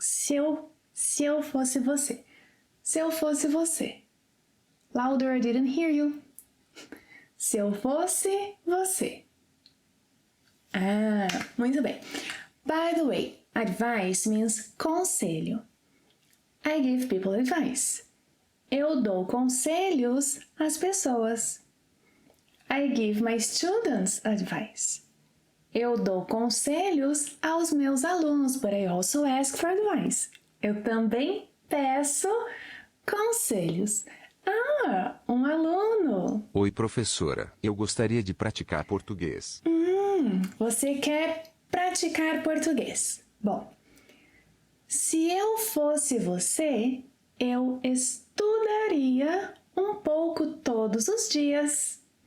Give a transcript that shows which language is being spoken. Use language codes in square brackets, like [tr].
[pt] Se eu fosse você. Se eu fosse você. [en] Louder, I didn't hear you. [pt] Se eu fosse você. Muito bem. [en] By the way, advice means conselho. I give people advice. [pt] Eu dou conselhos às pessoas. [en] I give my students advice. [pt] Eu dou conselhos aos meus alunos, [en] but I also ask for advice. [pt] Eu também peço conselhos. um aluno. Oi, professora. Eu gostaria de praticar português. Você quer praticar português. Bom, se eu fosse você, eu estudaria um pouco todos os dias.